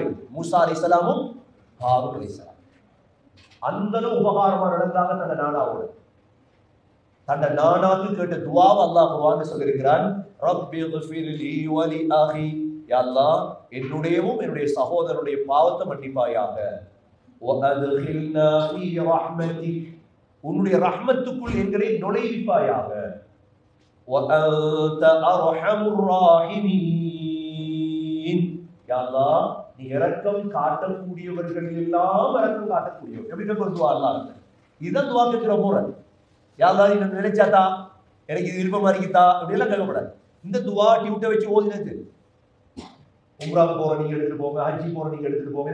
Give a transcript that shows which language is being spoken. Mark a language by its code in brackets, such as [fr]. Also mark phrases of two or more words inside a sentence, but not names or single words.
[ta] மூசா அலைஹிஸ்ஸலாமும் ஹாரூன் அலைஹிஸ்ஸலாம். அந்த உபகாரமா நடந்தாங்க தன்னை நானாவோட. தன்னை நானாக்கு கேட்ட துஆவை அல்லாஹ் குர்ஆன்ல சொல்லியிருக்கிறான். [ar] رب اغفر لي ولأخي, [ta] யா அல்லாஹ் என்னுடையவும் என்னுடைய சகோதரனுடைய பாவத்தை மன்னிப்பாயாக. [ar] وَأَدْخِلْنَا فِي رَحْمَتِكَ, [ta] உன்னுடைய ரஹ்மத்துக்குள் எங்களை நுழைவிப்பாயாக. [ar] وَأَنْتَ أَرْحَمُ الراحمين, [ta] யா அல்லாஹ் நீ இரக்கம் காட்டக்கூடியவர்கள் எல்லாம் இரக்கம் காட்டக்கூடியவர். எப்படி கேட்கிற துஆ அல்லாஹ்? இதுதான் துஆ கேட்கிற முறை. யா அல்லாஹ் நீ நினைச்சாதா, எனக்கு இது விருப்பமா இருக்குதா அப்படி எல்லாம் கேட்கக்கூடாது. இந்த துஆ டியூட்டை வச்சு ஓதினது. உம்ரா போற நீங்க எடுத்துட்டு போங்க, ஹஜ்ஜி போற நீங்க எடுத்துட்டு போங்க.